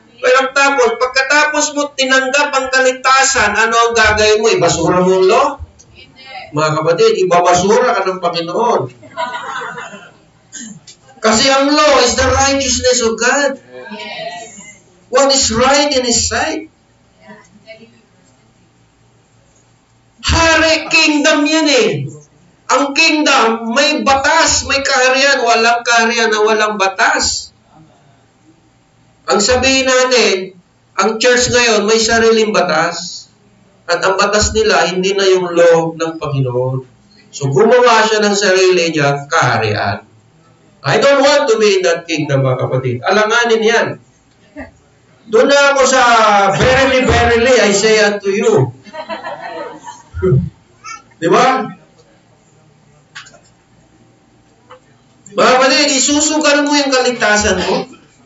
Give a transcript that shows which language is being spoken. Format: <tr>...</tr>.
<tl>Pero pagkatapos mo tinanggap ang kaligtasan, ano ang gagawin mo? Ibasura mo ang law? Mga kapatid, ibabasura ka ng Panginoon.</tl> <en>Kasi ang law is the righteousness of God. What is right in His sight?</en> <tl>Hari, kingdom yan eh. Ang kingdom, may batas, may kaharian. Walang kaharian na walang batas. Ang sabihin natin, ang church ngayon may sariling batas. At ang batas nila, hindi na yung law ng Panginoon. So gumawa siya ng sarili niya, kaharian.</tl> <en>I don't want to be in that kingdom,</en> <tl>mga kapatid. Alanganin yan. Doon na ako sa</tl> <en>verily, verily, I say unto you.</en> <tl>Di ba? Mga kapatid, isusugal mo yung kaligtasan mo.</tl>